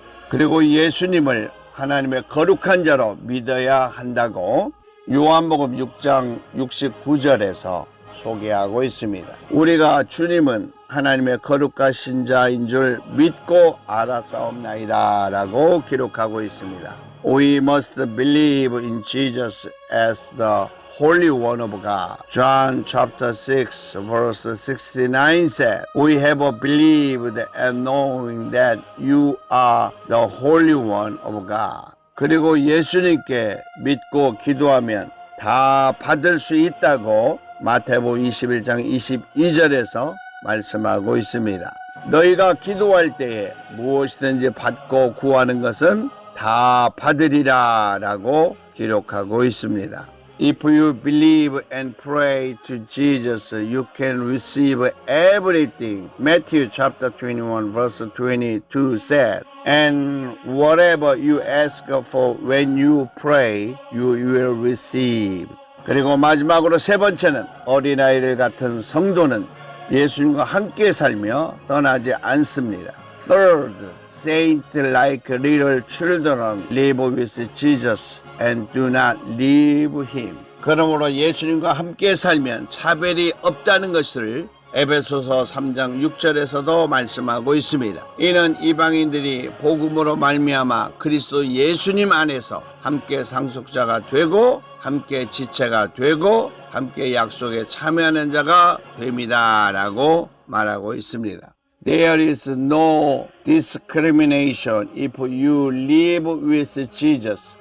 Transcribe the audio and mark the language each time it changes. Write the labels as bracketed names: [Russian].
[Korean] 그리고 예수님을 하나님의 거룩한 자로 믿어야 한다고 요한복음 6장 69절에서 소개하고 있습니다. 우리가 주님은 하나님의 거룩하신 자인 줄 믿고 알았사옵나이다 라고 기록하고 있습니다. [English] We must believe in Jesus as the Holy One of God. John chapter 6 verse 69 said, We have believed and knowing that you are the Holy One of God. [Korean] 그리고 예수님께 믿고 기도하면 다 받을 수 있다고 마태복음 21장 22절에서 말씀하고 있습니다. 너희가 기도할 때에 무엇이든지 받고 구하는 것은 다 받으리라 라고 기록하고 있습니다. [English] If you believe and pray to Jesus, you can receive everything. Matthew chapter 21 verse 22 said, and whatever you ask for when you pray, you will receive. [Korean] 그리고 마지막으로 세 번째는 어린아이들 같은 성도는 예수님과 함께 살며 떠나지 않습니다. [English] Third, saints like little children live with Jesus and do not leave him. [Korean] 그러므로 예수님과 함께 살면 차별이 없다는 것을 에베소서 3장 6절에서도 말씀하고 있습니다. 이는 이방인들이 복음으로 말미암아 그리스도 예수님 안에서 함께 상속자가 되고 함께 지체가 되고 함께 약속에 참여하는 자가 됩니다 라고 말하고 있습니다. [English] There is no discrimination if you live with Jesus.